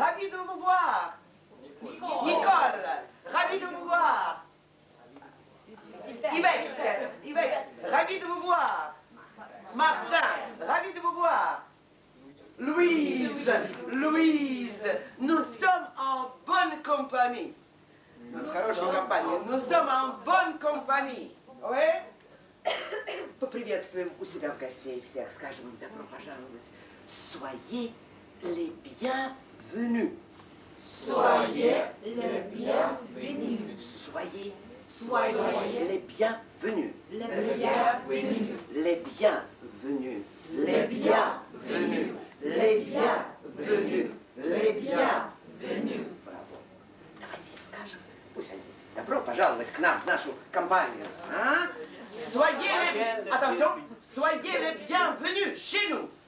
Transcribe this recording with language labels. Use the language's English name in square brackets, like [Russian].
[French] Ravi de vous voir, Nicole. Ravi de vous voir, Yvette. Ravi de vous voir, Martin. Ravi de vous voir, Louise. Nous sommes en bonne compagnie. [Russian] Хорошая компания. [French] Nous sommes en bonne compagnie. Oui? [Russian] Поприветствуем у себя в гостей всех, скажем им добро пожаловать. [French] Soyez les bienvenus. Soyez les bienvenus. Soyez Soyez les bienvenus. les bienvenus. Les bienvenus. Les bienvenus. Les bienvenus. Les bienvenus. [Russian] Браво. Давайте им скажем. Пусть они добро пожаловать к нам, в нашу компанию. А? [French] Attention, soyez les bienvenus chez nous.